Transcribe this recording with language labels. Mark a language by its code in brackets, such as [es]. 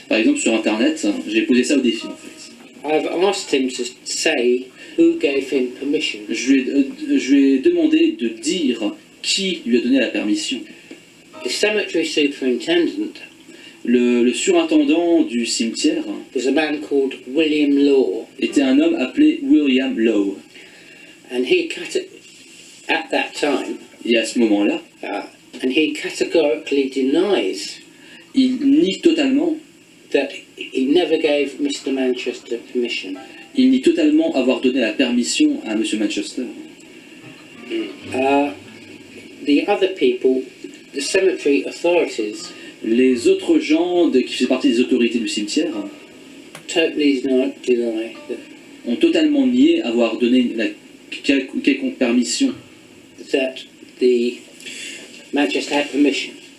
[fr] Par exemple, sur Internet, j'ai posé ça au défi, en fait. [en] I've asked him to say who gave him permission. [fr] Je lui ai demandé de dire qui lui a donné la permission. [en] The cemetery superintendent [fr] Le surintendant du cimetière [en] was a man called William Law, [fr] était un homme appelé William Lowe. [en] and at that time, [fr] Et à ce moment-là, [en] and he categorically denies [fr] il nie totalement, [en] that he never gave Mr. Manchester permission. [fr] il nie totalement avoir donné la permission à M. Manchester. [en] The other people, the cemetery authorities, [fr] Les autres gens qui faisaient partie des autorités du cimetière [en] totally deny that, [fr] ont totalement nié avoir donné la quelconque permission [en] that the Manchester had permission.